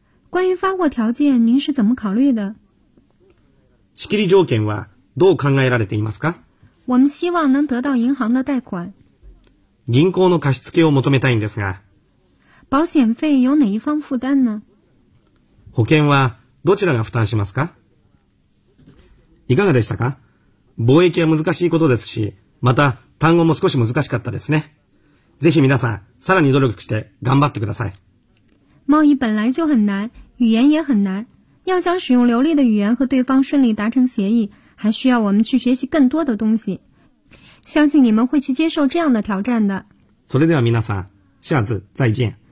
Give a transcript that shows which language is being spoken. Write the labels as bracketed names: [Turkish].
[Chinese] 关于发货条件您是怎么考虑的？ [Japanese] 仕切り条件はどう考えられていますか？ [Chinese] 我们希望能得到银行的贷款。 [Japanese] 銀行の貸し付けを求めたいんですが。 [Chinese] 保险费由哪一方负担呢？ [Japanese] 保険はどちらが負担しますか？いかがでしたか？貿易は難しいことですし、また単語も少し難しかったですね。ぜひ皆さん、さらに努力して頑張ってください。 [Chinese] 贸易本来就很难，语言也很难。要想使用流利的语言和对方顺利达成协议，还需要我们去学习更多的东西。相信你们会去接受这样的挑战的。 [Japanese] それでは皆さん、 [Chinese] 下次再见。